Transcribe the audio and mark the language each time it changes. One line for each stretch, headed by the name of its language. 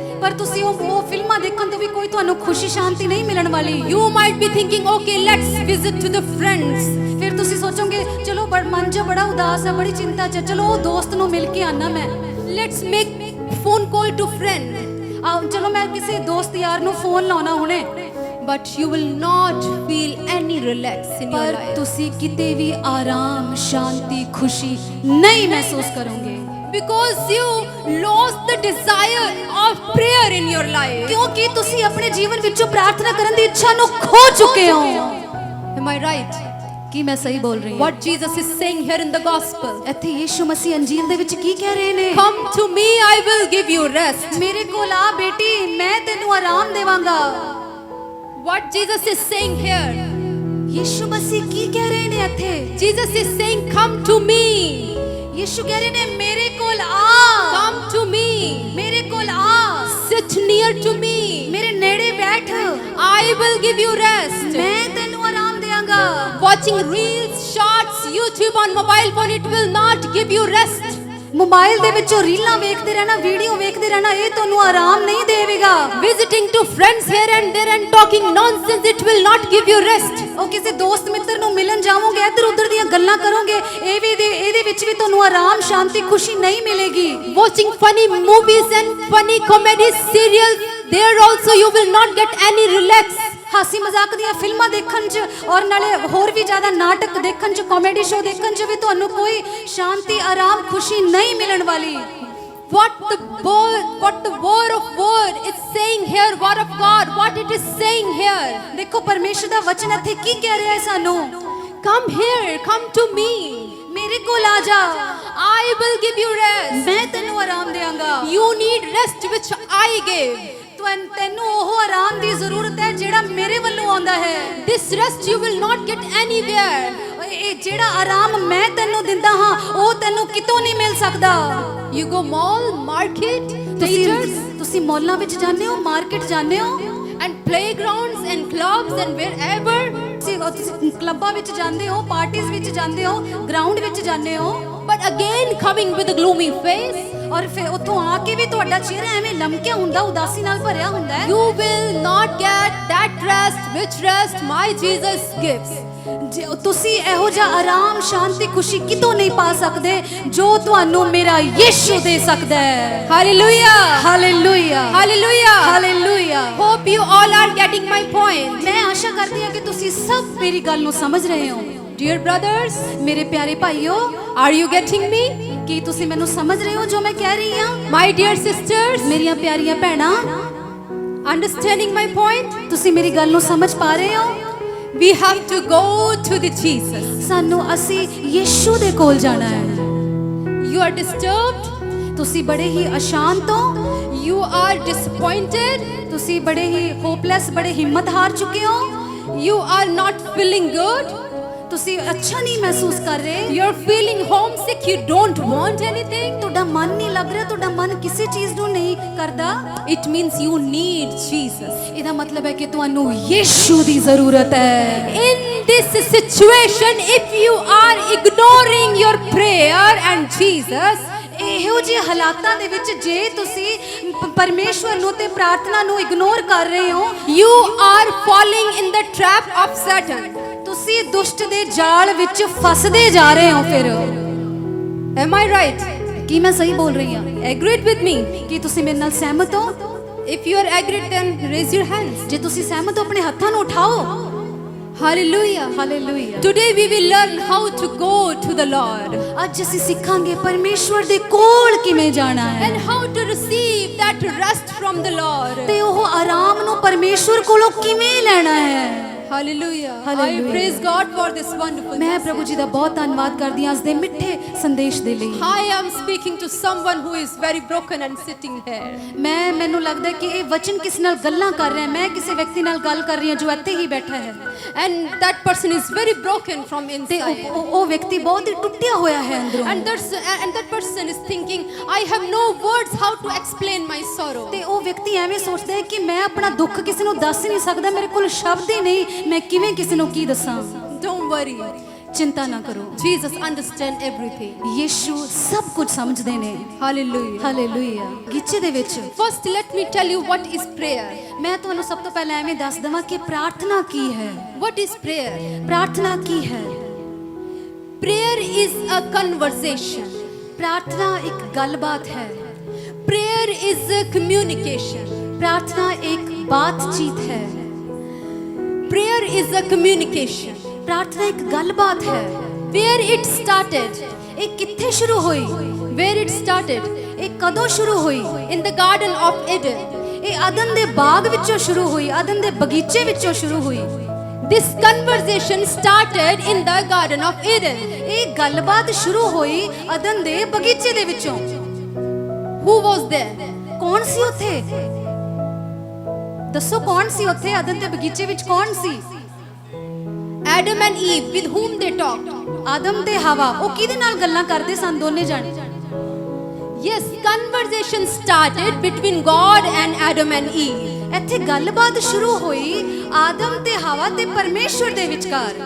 Punjabi: ਪਰ ਤੁਸੀਂ ਉਹ ਫਿਲਮਾਂ ਦੇਖਣ ਤੋਂ ਵੀ ਕੋਈ ਤੁਹਾਨੂੰ ਖੁਸ਼ੀ ਸ਼ਾਂਤੀ ਨਹੀਂ ਮਿਲਣ ਵਾਲੀ।
English: You might be thinking, okay, let's visit to the friends.
Punjabi: ਫਿਰ ਤੁਸੀਂ ਸੋਚੋਗੇ ਚਲੋ ਮਨ ਜੋ ਬੜਾ ਉਦਾਸ ਹੈ, ਬੜੀ ਚਿੰਤਾ ਚ, ਚਲੋ ਉਹ ਦੋਸਤ ਨੂੰ ਮਿਲ ਕੇ ਆਣਾ ਮੈਂ।
English: Let's make phone call to friend.
Punjabi: ਚਲੋ ਮੈਂ ਕਿਸੇ ਦੋਸਤ ਯਾਰ ਨੂੰ ਫੋਨ ਲਾਉਣਾ ਹੁਣੇ।
English: But you will not feel any relax in your
Punjabi: ਪਰ
English: life.
Punjabi: ਤੁਸੀਂ ਕਿਤੇ ਵੀ ਆਰਾਮ, ਸ਼ਾਂਤੀ, ਖੁਸ਼ੀ ਨਹੀਂ ਮਹਿਸੂਸ ਕਰੋਗੇ,
English: Because you lost the desire of prayer in your life.
Punjabi: ਕਿਉਂਕਿ ਤੁਸੀਂ ਆਪਣੇ ਜੀਵਨ ਵਿੱਚੋਂ ਪ੍ਰਾਰਥਨਾ ਕਰਨ ਦੀ ਇੱਛਾ ਨੂੰ ਖੋ ਚੁੱਕੇ ਹੋ।
English: Am I right?
Punjabi: ਕੀ ਮੈਂ ਸਹੀ ਬੋਲ ਰਹੀ ਹਾਂ?
English: What Jesus is saying here in the gospel.
Punjabi: ਇੱਥੇ ਯੀਸ਼ੂ ਮਸੀਹ ਅੰਜੀਲ ਦੇ ਵਿੱਚ ਕੀ ਕਹਿ ਰਹੇ ਨੇ?
English: Come to me, I will give you rest.
Punjabi: ਮੇਰੇ ਕੋਲ ਆ ਬੇਟੀ, ਮੈਂ ਤੈਨੂੰ ਆਰਾਮ ਦੇਵਾਂਗਾ।
English: What Jesus is saying here.
Punjabi: Yishu ਮਸੀਹ ਕੀ ਕਹਿ ਰਹੇ ਨੇ ਇੱਥੇ?
English: Jesus is saying, come to me.
Punjabi: Yishu ਕਹਿ ਰਹੇ ਨੇ ਮੇਰੇ ਕੋਲ ਆ,
English: Come to me.
Punjabi: ਮੇਰੇ ਕੋਲ ਆ,
English: Sit near to me.
Punjabi: ਮੇਰੇ ਨੇੜੇ ਬੈਠ,
English: I will give you rest.
Punjabi: ਮੈਂ ਤੈਨੂੰ ਆਰਾਮ ਦੇਵਾਂਗਾ।
English: Watching reels, shorts, YouTube on mobile phone, it will not give you rest.
Punjabi: Mobile ਦੇ ਵਿੱਚੋਂ ਰੀਲਾਂ ਵੇਖਦੇ ਰਹਿਣਾ, ਵੀਡੀਓ ਵੇਖਦੇ ਰਹਿਣਾ, ਇਹ ਤੁਹਾਨੂੰ ਆਰਾਮ ਨਹੀਂ ਦੇਵੇਗਾ।
English: Visiting to friends here and there and talking nonsense, it will not give you rest.
Punjabi: ਉਹ ਕਿਸੇ ਦੋਸਤ ਮਿੱਤਰ ਨੂੰ ਮਿਲਣ ਜਾਵੋਗੇ, ਇੱਧਰ ਉੱਧਰ ਦੀਆਂ ਗੱਲਾਂ ਕਰੋਗੇ, ਇਹਦੇ ਵਿੱਚ ਵੀ ਤੁਹਾਨੂੰ ਆਰਾਮ, ਸ਼ਾਂਤੀ, ਖੁਸ਼ੀ ਨਹੀਂ ਮਿਲੇਗੀ।
English: Watching funny movies and funny comedy serials, there also you will not get any relax.
Punjabi: ਹਾਸੀ ਮਜ਼ਾਕ ਦੀਆਂ ਫਿਲਮਾਂ ਦੇਖਣ 'ਚ ਔਰ ਨਾਲੇ ਹੋਰ ਵੀ ਜ਼ਿਆਦਾ ਨਾਟਕ ਦੇਖਣ 'ਚ, ਕਾਮੇਡੀ ਸ਼ੋਅ ਦੇਖਣ 'ਚ ਵੀ ਤੁਹਾਨੂੰ ਕੋਈ ਸ਼ਾਂਤੀ, ਆਰਾਮ, ਖੁਸ਼ੀ ਨਹੀਂ ਮਿਲਣ ਵਾਲੀ।
English: What the word of word is saying here, word of God, what it is saying here.
Punjabi: ਦੇਖੋ ਪਰਮੇਸ਼ਰ ਦਾ ਵਚਨ ਇੱਥੇ ਕੀ ਕਹਿ ਰਿਹਾ ਹੈ ਸਾਨੂੰ?
English: Come here, come to me.
Punjabi: ਮੇਰੇ ਕੋਲ ਆ ਜਾ,
English: I will give you rest.
Punjabi: ਮੈਂ ਤੈਨੂੰ ਆਰਾਮ ਦੇਵਾਂਗਾ।
English: You need rest which I gave.
Punjabi: ਤੈਨੂੰ ਉਹ ਆਰਾਮ ਦੀ ਜ਼ਰੂਰਤ ਹੈ ਜਿਹੜਾ ਮੇਰੇ ਵੱਲੋਂ ਆਉਂਦਾ ਹੈ।
English: This rest you will not get anywhere.
Punjabi: ਇਹ ਜਿਹੜਾ ਆਰਾਮ ਮੈਂ ਤੈਨੂੰ ਦਿੰਦਾ ਹਾਂ, ਉਹ ਤੈਨੂੰ ਕਿਤੋਂ ਨਹੀਂ ਮਿਲ ਸਕਦਾ।
English: You go mall, market, theaters,
Punjabi: ਤੁਸੀਂ ਮੌਲਾਂ ਵਿੱਚ ਜਾਂਦੇ ਹੋ, ਮਾਰਕੀਟ ਜਾਂਦੇ ਹੋ,
English: and playgrounds and clubs and wherever.
Punjabi: ਤੁਸੀਂ ਕਲੱਬਾਂ ਵਿੱਚ ਜਾਂਦੇ ਹੋ, ਪਾਰਟੀਆਂ ਵਿੱਚ ਜਾਂਦੇ ਹੋ, ਗਰਾਊਂਡ ਵਿੱਚ ਜਾਂਦੇ ਹੋ,
English: But again coming with a gloomy face.
Punjabi: ਔਰ ਫਿਰ ਉੱਥੋਂ ਆ ਕੇ ਵੀ ਤੁਹਾਡਾ ਚਿਹਰਾ ਐਵੇਂ ਲਮਕਿਆ ਹੁੰਦਾ, ਉਦਾਸੀ ਨਾਲ ਭਰਿਆ ਹੁੰਦਾ ਹੈ।
English: You will not get that rest which rest my Jesus gives.
Punjabi: ਤੁਸੀਂ ਇਹੋ ਜਿਹਾ ਆਰਾਮ, ਸ਼ਾਂਤੀ, ਖੁਸ਼ੀ ਕਿਤੋਂ ਨਹੀਂ ਪਾ ਸਕਦੇ ਜੋ ਤੁਹਾਨੂੰ ਮੇਰਾ ਯੀਸ਼ੂ ਦੇ ਸਕਦਾ ਹੈ।
English: Hallelujah.
Punjabi: Hallelujah,
English: Hallelujah.
Punjabi: Hallelujah.
English: Hope you all are getting my point.
Punjabi: ਮੈਂ ਆਸ਼ਾ ਕਰਦੀ ਹਾਂ ਕਿ ਤੁਸੀਂ ਸਭ ਮੇਰੀ ਗੱਲ ਨੂੰ ਸਮਝ ਰਹੇ ਹੋ।
English: Dear brothers,
Punjabi: ਮੇਰੇ ਪਿਆਰੇ ਭਾਈਓ,
English: are you getting me?
Punjabi: ਕੀ ਤੁਸੀਂ ਮੈਨੂੰ ਸਮਝ ਰਹੇ ਹੋ ਜੋ ਮੈਂ ਕਹਿ ਰਹੀ ਹਾਂ?
English: My dear sisters,
Punjabi: ਮੇਰੀਆਂ ਪਿਆਰੀਆਂ ਭੈਣਾਂ,
English: understanding my point?
Punjabi: ਤੁਸੀਂ ਮੇਰੀ ਗੱਲ ਨੂੰ ਸਮਝ ਪਾ ਰਹੇ ਹੋ?
English: We have to go to the Jesus.
Punjabi: ਸਾਨੂੰ ਅਸੀਂ ਯੀਸ਼ੂ ਦੇ ਕੋਲ ਜਾਣਾ ਹੈ।
English: You are disturbed,
Punjabi: ਤੁਸੀਂ ਬੜੇ ਹੀ ਅਸ਼ਾਂਤ ਹੋ,
English: you are disappointed,
Punjabi: ਤੁਸੀਂ ਬੜੇ ਹੀ ਹੋਪਲੈਸ, ਬੜੇ ਹਿੰਮਤ ਹਾਰ ਚੁੱਕੇ ਹੋ,
English: you are not feeling good,
Punjabi: ਤੁਸੀਂ ਅੱਛਾ ਨਹੀਂ ਮਹਿਸੂਸ ਕਰ ਰਹੇ,
English: you're feeling homesick, you don't want anything.
Punjabi: ਤੁਹਾਡਾ ਮਨ ਨਹੀਂ ਲੱਗ ਰਿਹਾ, ਤੁਹਾਡਾ ਮਨ ਕਿਸੇ ਚੀਜ਼ ਨੂੰ ਨਹੀਂ ਕਰਦਾ।
English: It means you need Jesus.
Punjabi: ਇਹਦਾ ਮਤਲਬ ਹੈ ਕਿ ਤੁਹਾਨੂੰ ਯੀਸ਼ੂ ਦੀ ਜ਼ਰੂਰਤ ਹੈ।
English: In this situation, if you are ignoring your prayer and Jesus,
Punjabi: ਇਹੋ ਜਿਹੇ ਹਾਲਾਤਾਂ ਦੇ ਵਿੱਚ ਜੇ ਤੁਸੀਂ ਪਰਮੇਸ਼ਵਰ ਨੂੰ ਤੇ ਪ੍ਰਾਰਥਨਾ ਨੂੰ ਇਗਨੋਰ ਕਰ ਰਹੇ ਹੋ,
English: you are falling in the trap of Satan.
Punjabi: ਤੁਸੀਂ ਦੁਸ਼ਟ ਦੇ ਜਾਲ ਵਿੱਚ ਫਸਦੇ ਜਾ ਰਹੇ ਹੋ। ਫਿਰ
English: Am I right?
Punjabi: ਕੀ ਮੈਂ ਸਹੀ ਬੋਲ ਰਹੀ ਹਾਂ?
English: Agreed with me?
Punjabi: ਕੀ ਤੁਸੀਂ ਮੇਰੇ ਨਾਲ ਸਹਿਮਤ ਹੋ?
English: If you are agreed, then raise your hands.
Punjabi: ਜੇ ਤੁਸੀਂ ਸਹਿਮਤ ਹੋ ਆਪਣੇ ਹੱਥਾਂ ਨੂੰ ਉਠਾਓ।
English: Hallelujah.
Punjabi: Hallelujah.
English: Today we will learn how to go to the Lord
Punjabi: ਅੱਜ ਅਸੀਂ ਸਿੱਖਾਂਗੇ ਪਰਮੇਸ਼ਵਰ ਦੇ ਕੋਲ ਕਿਵੇਂ ਜਾਣਾ ਹੈ
English: and how to receive that rest from the Lord.
Punjabi: ਤੇ ਉਹ ਆਰਾਮ ਨੂੰ ਪਰਮੇਸ਼ਵਰ ਕੋਲੋਂ ਕਿਵੇਂ ਲੈਣਾ ਹੈ।
English: Hallelujah. Hallelujah. I praise God for this wonderful
Punjabi: ਮੈਂ
English: message.
Punjabi: ਪ੍ਰਭੂ ਜੀ ਦਾ ਬਹੁਤ ਧੰਨਵਾਦ ਕਰਦੀ ਹਾਂ ਅੱਜ ਦੇ ਮਿੱਠੇ ਸੰਦੇਸ਼ ਦੇ ਲਈ।
English: I am speaking to someone who is very broken and sitting here.
Punjabi: ਮੈਨੂੰ ਲੱਗਦਾ ਹੈ ਕਿ ਇਹ ਵਚਨ ਕਿਸ ਨਾਲ ਗੱਲਾਂ ਕਰ ਰਿਹਾ ਹੈ। ਮੈਂ ਕਿਸੇ ਵਿਅਕਤੀ ਨਾਲ ਗੱਲ ਕਰ ਰਹੀ ਹਾਂ ਜੋ ਇੱਥੇ ਹੀ ਬੈਠਾ ਹੈ
English: And that person is very broken from
Punjabi: ਤੇ
English: inside.
Punjabi: ਉਹ ਵਿਅਕਤੀ ਬਹੁਤ ਹੀ ਟੁੱਟਿਆ ਹੋਇਆ ਹੈ ਅੰਦਰੋਂ
English: And that person is thinking, I have no words how to explain my sorrow.
Punjabi: ਤੇ ਉਹ ਵਿਅਕਤੀ ਐਵੇਂ ਸੋਚਦਾ ਹੈ ਕਿ ਮੈਂ ਆਪਣਾ ਦੁੱਖ ਕਿਸੇ ਨੂੰ ਦੱਸ ਹੀ ਨਹੀਂ ਸਕਦਾ, ਮੇਰੇ ਕੋਲ ਸ਼ਬਦ ਹੀ ਨਹੀਂ, ਮੈਂ ਕਿਵੇਂ ਕਿਸੇ ਨੂੰ ਕੀ ਦੱਸਾਂ।
English: Don't don't worry.
Punjabi: चिंता ना करो।
English: Jesus understands everything.
Punjabi: यीशु सब कुछ समझदे ने।
English: Hallelujah.
Punjabi: Hallelujah. गीचे दे which
English: First, let me tell you what is prayer.
Punjabi: मैं ਤੁਹਾਨੂੰ ਸਭ ਤੋਂ ਪਹਿਲਾਂ ਐਵੇਂ ਦੱਸ ਦਵਾਂ ਕਿ ਪ੍ਰਾਰਥਨਾ ਕੀ ਹੈ।
English: What is prayer?
Punjabi: ਪ੍ਰਾਰਥਨਾ ਕੀ ਹੈ?
English: Prayer is a conversation.
Punjabi: प्रार्थना एक गलबात है।
English: Prayer is a communication.
Hindi: प्रार्थना एक बातचीत है।
English: Prayer is a communication.
Punjabi: प्रार्थना एक गलबात है।
English: Where it started?
Punjabi: ਇਹ ਕਿੱਥੇ ਸ਼ੁਰੂ ਹੋਈ?
English: Where it started?
Punjabi: ਇਹ ਕਦੋਂ ਸ਼ੁਰੂ ਹੋਈ?
English: In the Garden of Eden.
Punjabi: ਇਹ ਅਦਨ ਦੇ ਬਾਗ ਵਿੱਚੋਂ ਸ਼ੁਰੂ ਹੋਈ, ਅਦਨ ਦੇ ਬਗੀਚੇ ਵਿੱਚੋਂ ਸ਼ੁਰੂ ਹੋਈ।
English: This conversation started in the Garden of Eden.
Punjabi: ਇਹ ਗੱਲਬਾਤ ਸ਼ੁਰੂ ਹੋਈ ਅਦਨ ਦੇ ਬਗੀਚੇ ਦੇ ਵਿੱਚੋਂ।
English: Who was there?
Punjabi: ਕੌਣ ਸੀ ਉੱਥੇ? ਦੱਸੋ ਕੌਣ ਸੀ ਉੱਥੇ? ਅਦਨ ਦੇ ਬਗੀਚੇ ਵਿੱਚ ਕੌਣ ਸੀ?
English: Adam and Eve, with whom they talked.
Punjabi: ਆਦਮ ਤੇ ਹਵਾ, ਉਹ ਕਿਹਦੇ ਨਾਲ ਗੱਲਾਂ ਕਰਦੇ ਸਨ ਦੋਨੇ ਜਾਣੇ?
English: Yes, conversation started between God and Adam and Eve.
Punjabi: ਇੱਥੇ ਗੱਲਬਾਤ ਸ਼ੁਰੂ ਹੋਈ ਆਦਮ ਤੇ ਹਵਾ ਤੇ ਪਰਮੇਸ਼ਵਰ ਦੇ ਵਿਚਕਾਰ।